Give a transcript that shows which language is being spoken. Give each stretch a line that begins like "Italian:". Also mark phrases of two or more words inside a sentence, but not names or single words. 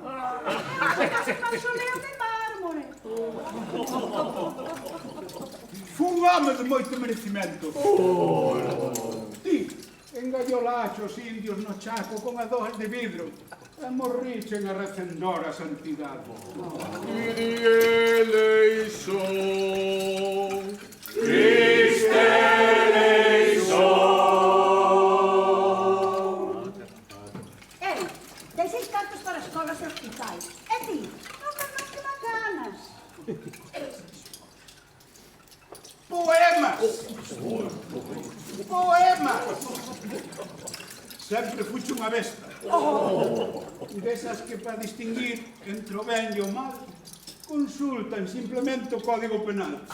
Galician: Casi mausoleo de mármore. Fun home de moito merecimento. Ti, engallolaxe os indios no Chaco con adoes de vidro e morrichen a recendor a santidade.
Greek: Kyrie eleison, Christe eleison.
Galician: Ei, dei 6 cartos para escolas e hospitais. E ti, non vas máis que macanas. Poemas! Poemas! Sempre fuche unha besta. Desas que para distinguir entre o ben e o mal consultan simplemente o Código Penal.